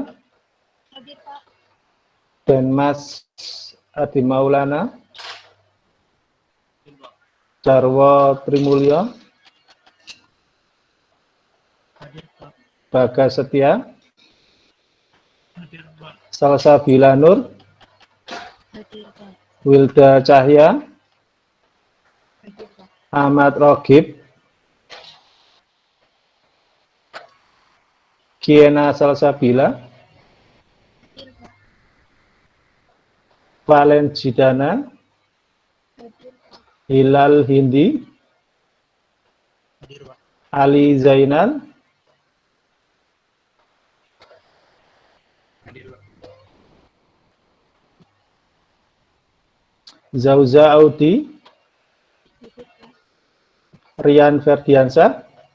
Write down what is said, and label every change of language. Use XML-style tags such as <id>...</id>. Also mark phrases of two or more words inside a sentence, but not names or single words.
<id>Hadir, Pak. Dan Mas Adi Maulana. Jarwo Trimulyo. Bagas Setia. Salsabila Nur. Hadir, Pak. Wilda Cahya. Hadir, Pak. Ahmad Rogib. Kiena Salsabila. Hadir, Pak. Valen Jidana. Hadir, Pak. Hilal Hindi. Ali Zainal. Zauza Audi. Rian Ferdiansyah.</id>